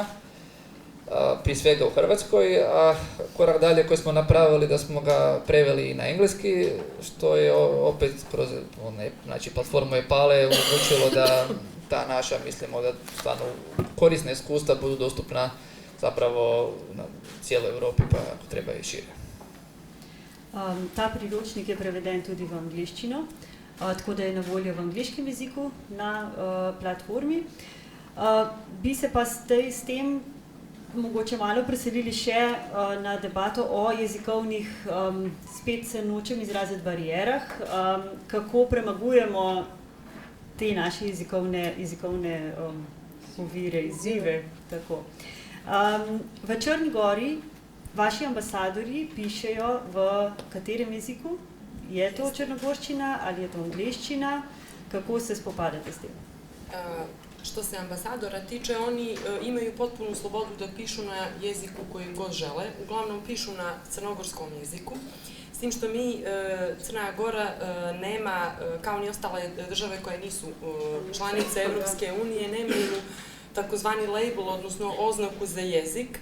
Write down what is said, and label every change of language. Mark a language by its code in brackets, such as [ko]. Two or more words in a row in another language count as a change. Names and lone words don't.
[hr] Prije svega u Hrvatskoj, a korak dalje koji smo napravili da smo ga preveli na engleski, što je opet kroz platformu EPALE omogućilo da ta naša, mislimo da stvarno korisna iskustva budu dostupna zapravo na cijeloj Europi, pa ako treba i šire. [sl] Ta priročnik je preveden tudi v angliščino, tako da je na voljo v angliškem jeziku na platformi. Bi se pa s tem mogoče malo preselili še na debato o jezikovnih, spet se nočem izraziti barijerah, kako premagujemo te naše jezikovne ovire, izzive. Tako. V Črni Gori vaši ambasadorji pišejo v katerem jeziku? Je to črnogorščina ali je to angleščina? Kako se spopadate s tem? [sr] Što se ambasadora tiče, oni imaju potpunu slobodu da pišu na jeziku koji god žele. Uglavnom pišu na crnogorskom jeziku. S tim što Crna Gora nema, kao ni ostale države koje nisu članice Evropske unije, nemaju takozvani label, odnosno oznaku za jezik.